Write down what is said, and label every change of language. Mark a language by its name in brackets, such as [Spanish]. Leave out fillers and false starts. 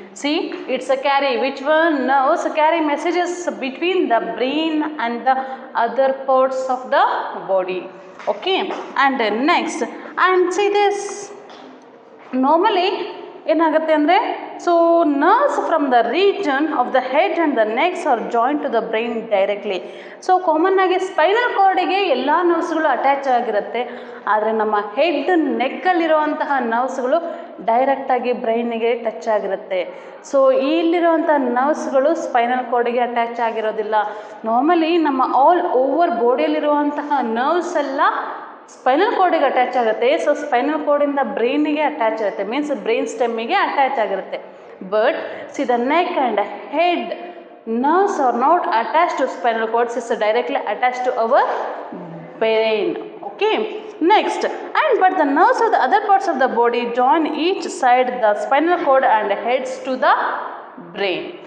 [English] See, it's a carry. Which one? Nerves carry messages between the brain and the other parts of the body. Okay, and next, and see this. Normally [Kannada] ಏನಾಗುತ್ತೆ ಅಂದರೆ, [English] So nerves from the region of the head and the necks are joint to the brain directly. [Kannada] So common ಆಗಿ spinal ಕಾರ್ಡಿಗೆ ಎಲ್ಲ ನರ್ವ್ಸ್ಗಳು attach ಆಗಿರುತ್ತೆ, ಆದರೆ ನಮ್ಮ head ನೆಕ್ಕಲ್ಲಿರುವಂತಹ ನರ್ವ್ಸ್ಗಳು ಡೈರೆಕ್ಟಾಗಿ ಬ್ರೈನಿಗೆ touch ಆಗಿರುತ್ತೆ. ಸೊ ಇಲ್ಲಿರುವಂಥ ನರ್ವ್ಸ್ಗಳು ಸ್ಪೈನಲ್ ಕಾರ್ಡಿಗೆ ಅಟ್ಯಾಚ್ ಆಗಿರೋದಿಲ್ಲ. ನಾರ್ಮಲಿ ನಮ್ಮ ಆಲ್ ಓವರ್ ಬಾಡಿಯಲ್ಲಿರುವಂತಹ ನರ್ವ್ಸ್ ಎಲ್ಲ ಸ್ಪೈನಲ್ ಕಾರ್ಡಿಗೆ ಅಟ್ಯಾಚ್ ಆಗುತ್ತೆ. ಸೊ ಸ್ಪೈನಲ್ ಕಾರ್ಡಿಂದ ಬ್ರೈನಿಗೆ ಅಟ್ಯಾಚ್ ಆಗುತ್ತೆ, ಮೀನ್ಸ್ ಬ್ರೈನ್ ಸ್ಟೆಮ್ಮಿಗೆ ಅಟ್ಯಾಚ್ ಆಗಿರುತ್ತೆ. But C the neck and head [English] nerves are not attached to spinal cord, it's directly attached to our brain. Okay, next, and but the nerves of the other parts of the body join each side the spinal cord and heads to the brain.